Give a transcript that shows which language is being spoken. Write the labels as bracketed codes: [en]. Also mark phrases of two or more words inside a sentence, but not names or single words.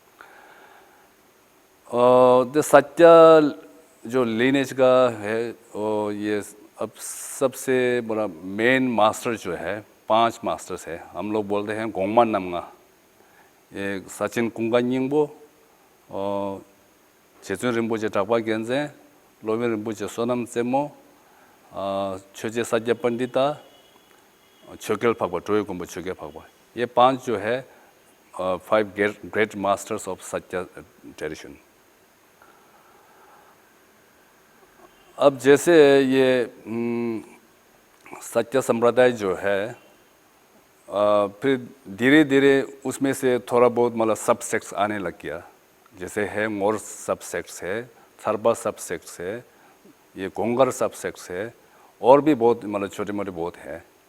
[hi] तो साक्य जो लिनेज का है और ये अब सबसे बड़ा मेन मास्टर जो है, 5 मास्टर्स है। हम लोग बोलते हैं गोंगमान नमगा, ये सचिन कुंगानिंगबो और 제준 rinpoche Tragpa Gyaltsen, Lobin rinpoche Sonam Tselmo, Choje Sakya Pandita, Chogyal Phagpa, Troye Gompo Chogyal Phagpa, ये 5 जो है [en] 5 great masters of Sakya tradition। [hi] अब जैसे ये साक्य संप्रदाय जो है फिर धीरे धीरे उसमें से थोड़ा बहुत मतलब [en] sub sects [hi] आने लग गया। जैसे है मोर [en] sub sects [hi] है, थर्बा [en] sub sects [hi] है, ये गोंगर [en] sub sects [hi] है, और भी बहुत मतलब छोटे मोटे बहुत है।